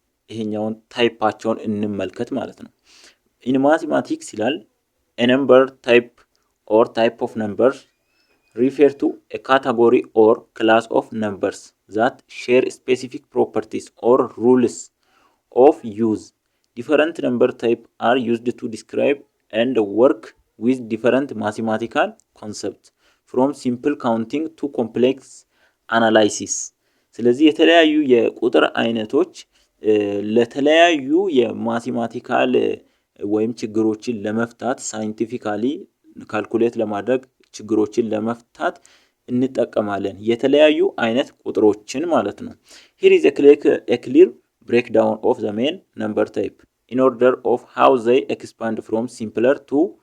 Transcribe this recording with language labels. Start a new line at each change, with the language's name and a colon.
Amharic: ይሄኛውን ታይፓቸውን እንመልከት ማለት ነው።
English: ኢን ማቴማቲክስ ይላል a number type or type of numbers refer to a category or class of numbers that share specific properties or rules of use. Different number types are used to describe and work with different mathematical concepts from simple counting to complex analysis.
Amharic: ስለዚህ የተለያዩ የቁጥር አይነቶች ለተለያዩ የማቴማቲካል ወይም ችግሮችን ለመፍታት ሳይንቲፊካሊ ካልኩሌት ለማድረግ ችግሮችን ለመፍታት እንጠቀማለን። የተለያዩ አይነት ቁጥሮችን ማለት ነው።
English: here is a clear breakdown of the main number type in order of how they expand from simpler to